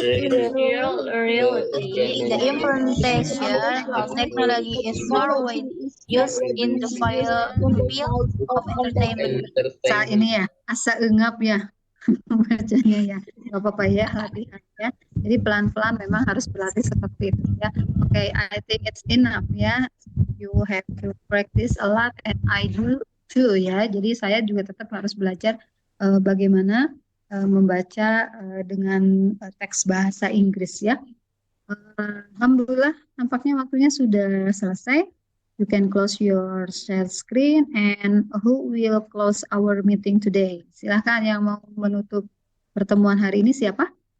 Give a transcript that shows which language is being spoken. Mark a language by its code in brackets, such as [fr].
[en] reality, the implementation of technology is more widely used in the field of entertainment. [id] Saat ini ya, asa engap ya bacanya ya, nggak apa-apa ya, latihan ya. Jadi pelan-pelan memang harus berlatih seperti itu ya. [en] Okay, I think it's enough ya. You have to practice a lot and I do too ya. [id] Jadi saya juga tetap harus belajar bagaimana membaca dengan teks bahasa Inggris ya. Alhamdulillah, nampaknya waktunya sudah selesai. [en] You can close your share screen, and who will close our meeting today? [id] Silahkan yang mau menutup pertemuan hari ini siapa?